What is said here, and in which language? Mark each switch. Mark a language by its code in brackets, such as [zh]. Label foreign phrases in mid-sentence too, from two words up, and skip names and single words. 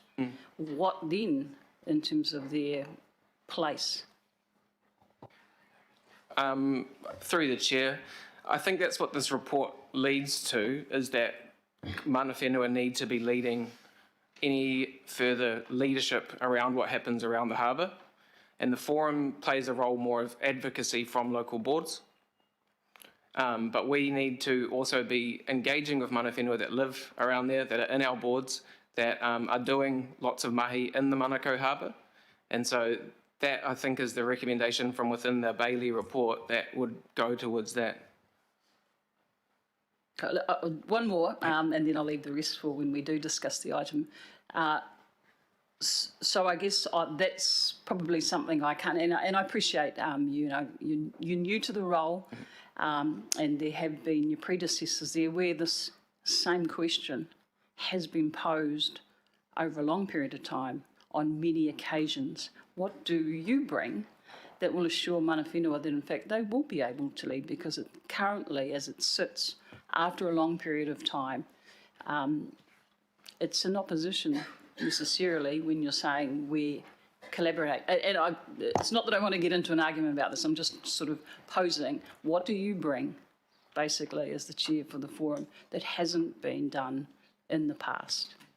[en] What then, in terms of their place? Through the chair, I think that's what this report leads to, is that [mi] mana whenua [en] need to be leading any further leadership around what happens around the harbour, and the forum plays a role more of advocacy from local boards. But we need to also be engaging with [mi] mana whenua [en] that live around there, that are in our boards, that are doing lots of mahi in the Monaco Harbour. And so that, I think, is the recommendation from within the Bailey report that would go towards that. One more, and then I'll leave the rest for when we do discuss the item. So I guess that's probably something I can't, and I appreciate, you're new to the role, and there have been your predecessors there where this same question has been posed over a long period of time on many occasions. What do you bring that will assure [mi] mana whenua [en] that in fact they will be able to lead, because currently, as it sits after a long period of time, it's in opposition necessarily when you're saying we collaborate. It's not that I want to get into an argument about this, I'm just sort of posing, what do you bring, basically, as the chair for the forum, that hasn't been done in the past?